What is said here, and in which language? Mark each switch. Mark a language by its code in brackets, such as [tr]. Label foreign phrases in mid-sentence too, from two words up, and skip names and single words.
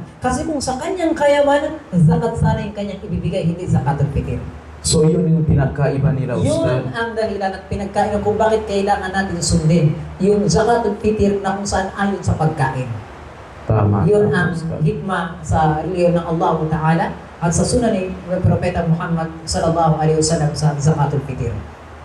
[tl] Kasi kung sa kanyang kayamanan, zakat sana yung kanyang ibibigay, hindi [ar] زكاة الفطر. [tl] So yun yung pinagkaiba nila, Ustad. Yun ang dahilan at pinagkaiba kung bakit kailangan natin sundin yung [ar] زكاة الفطر [tl] na kung saan ayon sa pagkain. Tama. Yun tama, ang Ustad. hikmah sa reliyon ng Allah Ta'ala at sa sunan ni Propeta Muhammad [ar] صلى الله عليه وسلم [tl] sa [ar] زكاة الفطر.